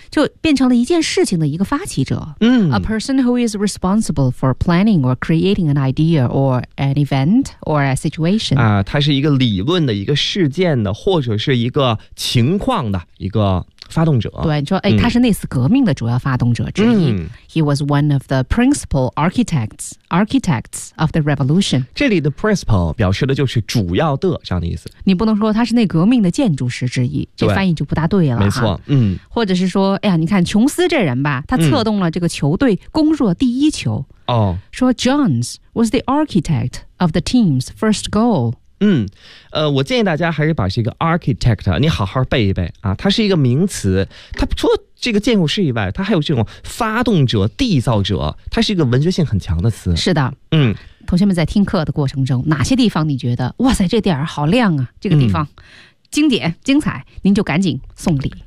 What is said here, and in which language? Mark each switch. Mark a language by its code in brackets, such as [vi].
[zh] 就变成了一件事情的一个发起者，嗯 [en] ，a person who is responsible for planning or creating an idea or an event or a situation [zh] 啊，它是一个理论的一个事件的，或者是一个情况的一个发动者。对，你说，哎，他是那次革命的主要发动者之一。嗯、 [en] He was one of the principal architects of the revolution。 [zh] 这里的 principal 表示的就是主要的这样的意思。你不能说他是那革命的建筑师之一，这翻译就不大对了。没错，嗯，或者是说。哎呀，你看琼斯这人吧，他策动了这个球队攻入了第一球。哦、嗯，说 [en] Jones was the architect of the team's first goal。 [zh] 嗯，我建议大家还是把这个 architect 你好好背一背啊，它是一个名词，它除了这个建筑师以外，它还有这种发动者、缔造者，它是一个文学性很强的词。是的，嗯，同学们在听课的过程中，哪些地方你觉得哇塞，这点儿好亮啊，这个地方、嗯、经典、精彩，您就赶紧送礼。